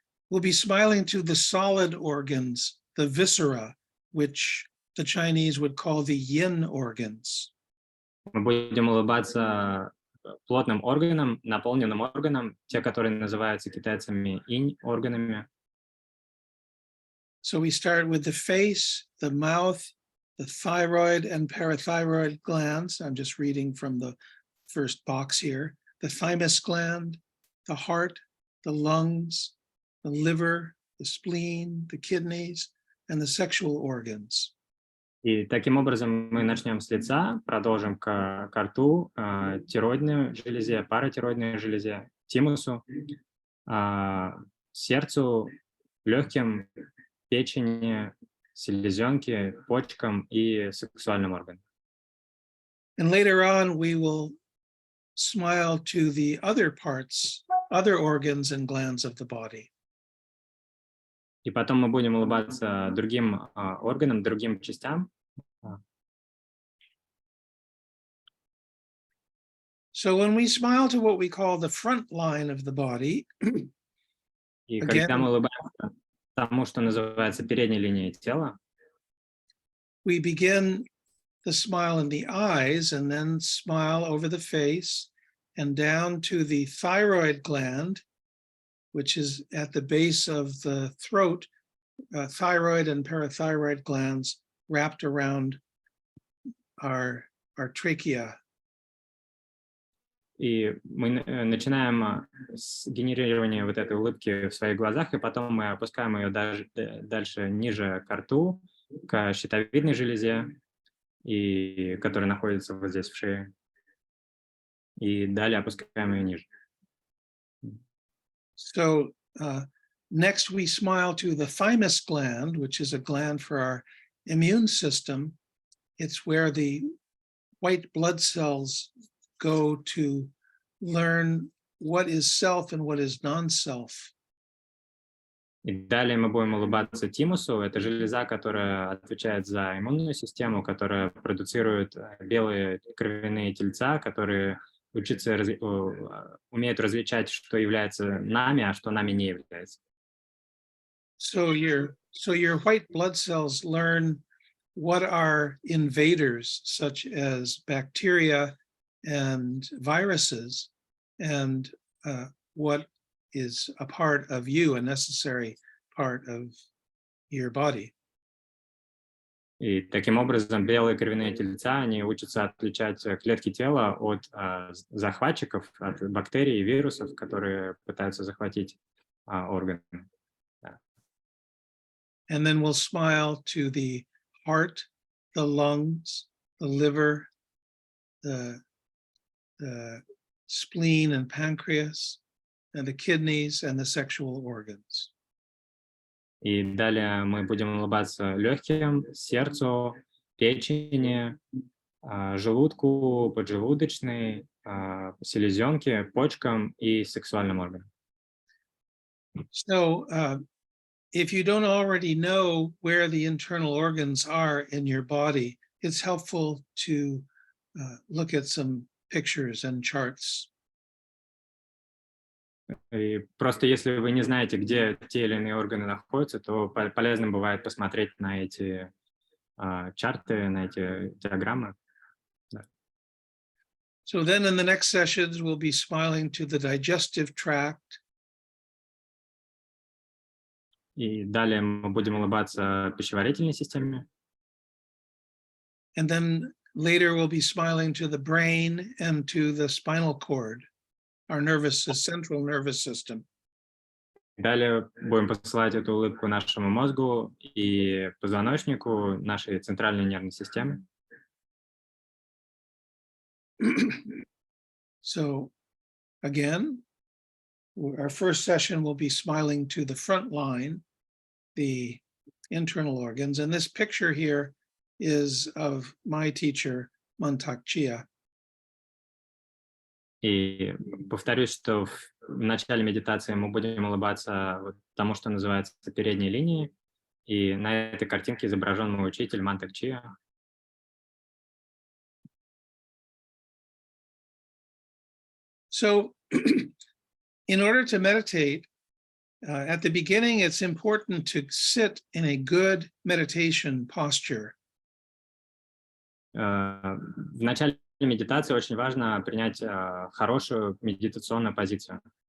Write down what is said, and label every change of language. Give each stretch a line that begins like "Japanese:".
English: We'll be smiling to the solid organs, the viscera, which the Chinese would call the yin organs.
Russian: Мы будем улыбаться плотным органам, наполненным органам, те, которые называются китайцами инь органами.
English: So we start with the face, the mouth, the thyroid and parathyroid glands. I'm just reading from the first box here. The thymus gland, the heart, the lungs, the liver, the spleen, the kidneys, and the sexual organs.
Russian: И таким образом мы начнем с лица, продолжим к рту, тироидной железе, паратироидной железе, тимусу, сердцу, легким, печени, селезенке, почкам и сексуальным органам.
English: And later on, we will smile to the other parts, other organs and glands of the body.
Russian: И потом мы будем улыбаться другим органам, другим частям.
English: So when we smile to what we call the front line of the body,
Russian: И когда мы улыбаемся тому, что называется передней линией тела,
English: we begin the smile in the eyes and then smile over the face and down to the thyroid gland, which is at the base of the throat, thyroid and parathyroid glands wrapped around our trachea.
Russian: и мы начинаем с генерирования вот этой улыбки в своих глазах, и потом мы опускаем ее дальше ниже к рту, к щитовидной железе, и которая находится вот здесь в шее, и далее опускаем ее ниже.
English: So next we smile to the thymus gland, which is a gland for our immune system. It's where the white blood cells go to learn what is self and what is non-self.
Russian: И далее мы будем улыбаться тимусу. Это железа, которая отвечает за иммунную систему, которая продуцирует белые кровяные тельца, которые умеют различать, что является нами, а что нами не является.
English: So your white blood cells learn what are invaders, such as bacteria and viruses, and what is a part of you, a necessary part of your body.
Russian: И таким образом белые кровяные тельца, они учатся отличать клетки тела от захватчиков, от бактерий и вирусов, которые пытаются захватить органы.
English: And then we'll smile to the heart, the lungs, the liver, the spleen and pancreas, and the kidneys and the sexual organs.
Russian: И далее мы будем улыбаться легким, сердцу, печени, желудку, поджелудочной, селезенке, почкам и сексуальным органам.
English: So if you don't already know where the internal organs are in your body, it's helpful to look at some pictures and charts.
Russian: И просто если вы не знаете, где те или иные органы находятся, то полезно бывает посмотреть на эти чарты, на эти диаграммы.
English: So then in the next sessions, we'll be smiling to the digestive tract.
Russian: И далее мы будем улыбаться пищеварительной системе.
English: And then later we'll be smiling to the brain and to the spinal cord, our central nervous system.
Russian: Далее будем посылать эту улыбку нашему мозгу и позвоночнику, нашей центральной нервной системе.
English: So again, our first session will be smiling to the front line, the internal organs. And this picture here is of my teacher, Mantak Chia.
Russian: И повторюсь, что в начале медитации мы будем улыбаться вот тому, что называется передней линией. И на этой картинке изображен мой учитель Мантак Чия.
English: So in order to meditate, at the beginning, it's important to sit in a good meditation posture.
Russian: В начале медитации очень важно принять хорошую медитационную позицию.